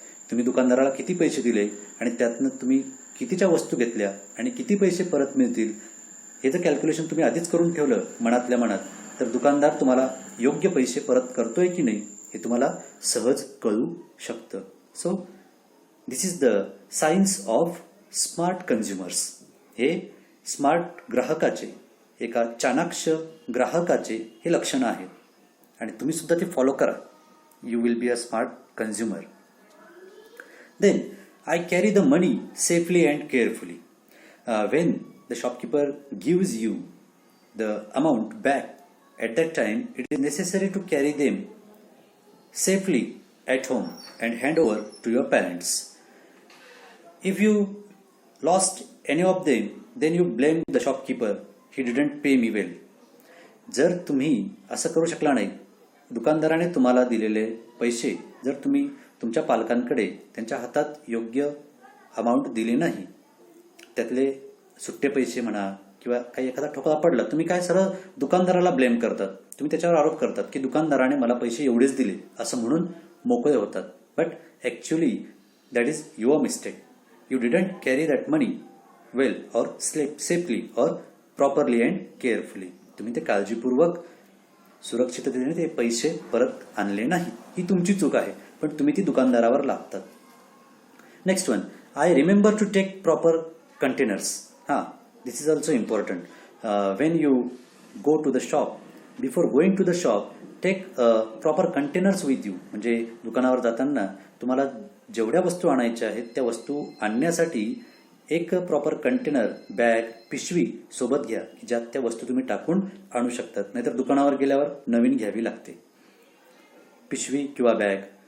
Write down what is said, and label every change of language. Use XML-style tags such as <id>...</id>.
<mr>तुम्ही दुकानदाराला किती पैसे दिले आणि त्यातनं तुम्ही कितीच्या वस्तू घेतल्या आणि किती पैसे परत मिळतील हे जर कॅल्क्युलेशन तुम्ही आधीच करून ठेवलं मनातल्या मनात, तर दुकानदार तुम्हाला योग्य पैसे परत करतोय की नाही हे तुम्हाला सहज कळू शकतं.</mr> <en>So this is the science of smart consumers.</en> <mr>हे स्मार्ट ग्राहकाचे, एका चाणाक्ष ग्राहकाचे हे लक्षणं आहेत आणि तुम्ही सुद्धा ते फॉलो करा.</mr> <en>You will be a smart consumer. Then I carry the money safely and carefully. When the shopkeeper gives you the amount back, at that time it is necessary to carry them safely at home and hand over to your parents. If you lost any of them, then you blame the shopkeeper. He didn't pay me well.</en> <mr>जर तुम्ही असं करू शकला नाही, दुकानदाराने तुम्हाला दिलेले पैसे जर तुम्ही तुमच्या पालकांकडे त्यांच्या हातात योग्य अमाऊंट दिली नाही, त्यातले सुट्टे पैसे म्हणा किंवा काही एखादा ठोकळा पडला, तुम्ही काय सरळ दुकानदाराला ब्लेम करतात. तुम्ही त्याच्यावर आरोप करतात की दुकानदाराने मला पैसे एवढेच दिले असं म्हणून मोकळे होतात.</mr> <en>But actually that is your mistake. You didn't carry that money well और safely और properly and carefully.</en> <mr>तुम्ही ते काळजीपूर्वक सुरक्षिततेने ते पैसे परत आणले नाही. ही तुमची चूक आहे, पण तुम्ही ती दुकानदारावर लादतात.</mr> <en>Next one, I remember to take proper containers. This is also important. When you go to the shop, before going to the shop, take proper containers with you.</en> <mr>म्हणजे दुकानावर जाताना तुम्हाला जेवढ्या वस्तू आणायच्या आहेत त्या वस्तू आणण्यासाठी एक प्रॉपर कंटेनर, बॅग, पिशवी सोबत घ्या की ज्यात त्या वस्तू तुम्ही टाकून आणू शकतात. नाहीतर दुकानावर गेल्यावर नवीन घ्यावी लागते पिशवी किंवा बॅग.</mr>